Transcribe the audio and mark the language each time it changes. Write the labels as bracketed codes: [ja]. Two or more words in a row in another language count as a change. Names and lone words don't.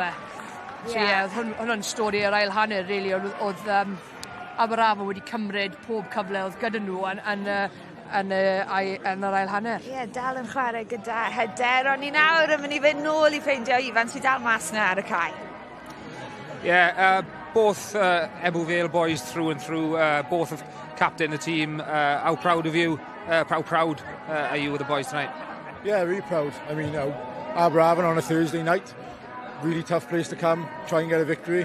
[cy] So hwnna'n stori ar ail hanner, really, oedd Aberavon wedi cymryd pob cyfle oedd gyda nhw yn yr ail hanner. Ie, dal yn chwarae gyda hyder, ond ni nawr yn mynd i fynd nôl i ffeindio Ifan sydd dal mas na ar y cae. [en] Yeah, both Ebbw Vale boys through and through, both have captained the team. How proud of you? How proud are you with the boys tonight? Yeah, really proud. I mean, Aberavon on a Thursday night, really tough place to come, try and get a victory.